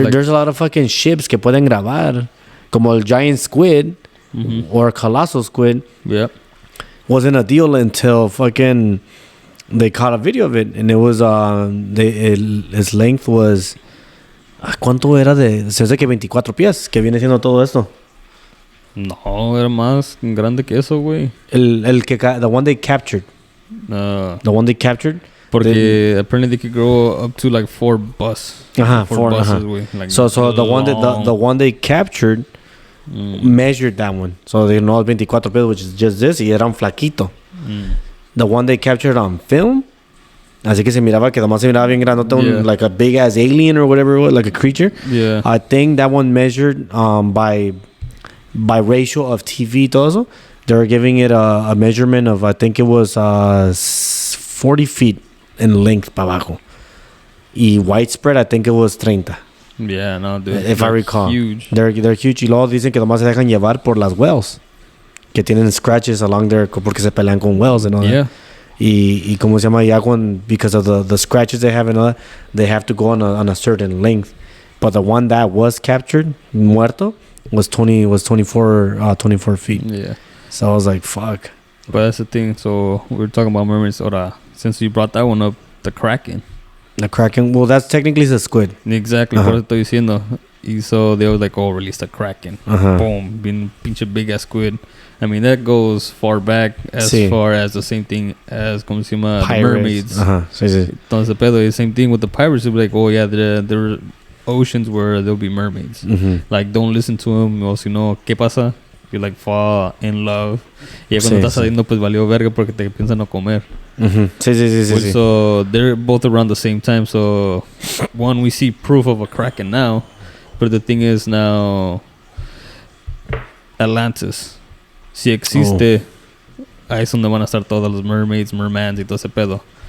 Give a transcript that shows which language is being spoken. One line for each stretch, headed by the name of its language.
English: There's a lot of fucking ships
Spanish: que pueden grabar, como el
English: giant squid or colossal squid. Yeah. Wasn't a deal until fucking they caught a video of it, and it was its length was
Spanish: ¿cuánto era de? Se dice que 24 pies, que viene siendo todo esto. No, era más grande que eso, güey.
English: The one they captured. The one they captured. Porque apparently they could grow up to like 4 buses. Four buses, güey. Like so the one they captured measured that one. So they know 24 pies, which is just this,
Spanish: y era un flaquito.
English: The one they captured on film,
Spanish: así que se miraba que nomás se miraba bien grandote,
English: like a big ass alien or whatever it was, like a creature. Yeah. I think that one measured by ratio of TV,
Spanish: todo eso.
English: They were giving it a measurement of, I think it was 40 feet in length
Spanish: para abajo.
English: Y widespread, I think it was 30. Yeah, no, dude. If I recall. Huge. They're huge.
Spanish: Y luego dicen que nomás se dejan llevar por las whales. Que tienen
English: scratches along there
Spanish: porque se pelean con
English: whales and all that.
Spanish: Y como se llama, ya
English: because of the scratches they have and all that, they have to go on a certain length. But the one that was captured, muerto, was 24 feet. Yeah. So I was like, fuck. But that's the thing. So we were talking about mermaids. Ahora, since you brought that one up, the Kraken. The Kraken, well, that's technically the squid.
Spanish: Exactly, por eso estoy diciendo.
English: Y so they were like, oh, release the Kraken. Boom, being pinche big ass squid. I mean, that goes far back as far as the same thing as,
Spanish: como se llama,
English: the mermaids.
Spanish: Entonces, pedo,
English: the same thing with the pirates. They'll be like, oh, yeah, there are oceans where there'll be mermaids. Like, don't listen to them.
Spanish: O si no, ¿qué pasa?
English: You like fall in love.
Spanish: Y ya cuando estás saliendo, pues valió verga porque te piensan no comer. Sí.
English: So they're both around the same time. So one, we see proof of a Kraken now, but the thing is now Atlantis,
Spanish: si existe, ahí es donde van a estar todas las mermaids, mermans y todo ese pedo.